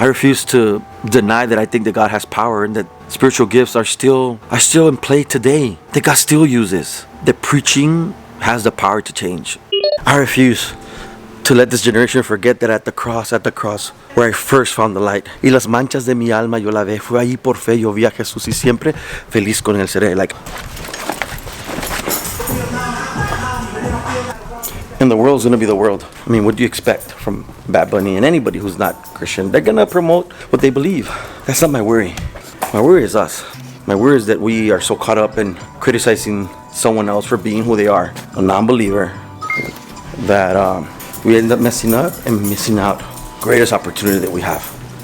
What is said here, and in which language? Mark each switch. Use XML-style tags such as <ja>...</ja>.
<en>I refuse to deny that I think that God has power and that spiritual gifts are still in play today, that God still uses, that preaching has the power to change. I refuse to let this generation forget that at the cross where I first found the light,</en> <es>y las manchas de mi alma yo la ve, fue allí por fe yo vi a Jesús y siempre feliz con él seré.</es> <en>Like, and the world's gonna be the world. I mean, what do you expect from BuNnY and anybody who's not Christian? They're gonna promote what they believe. That's not my worry. My worry is us. My worry is that we are so caught up in criticizing someone else for being who they are, a non-believer, that we end up messing up and missing out greatest opportunity that we have.</en>